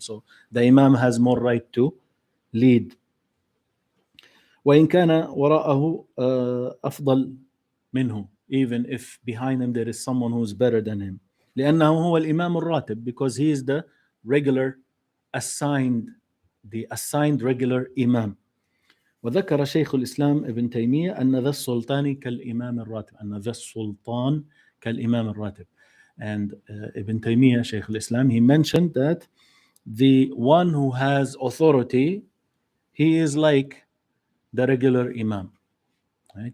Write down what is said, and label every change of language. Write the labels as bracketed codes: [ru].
[en] So the Imam has more right to lead. [ar] وإن كان وراءه أفضل منه, [en] even if behind him there is someone who is better than him. [ar] لأنه هو الإمام الراتب, [en] because he is the regular assigned regular Imam. [ar] وذكر شيخ الإسلام ابن تيمية أن ذا السلطان كالإمام الراتب. أن ذا السلطان كالإمام الراتب. [en] And Ibn Taymiyyah, Shaykh al-Islam, he mentioned that the one who has authority, he is like the regular Imam. Right?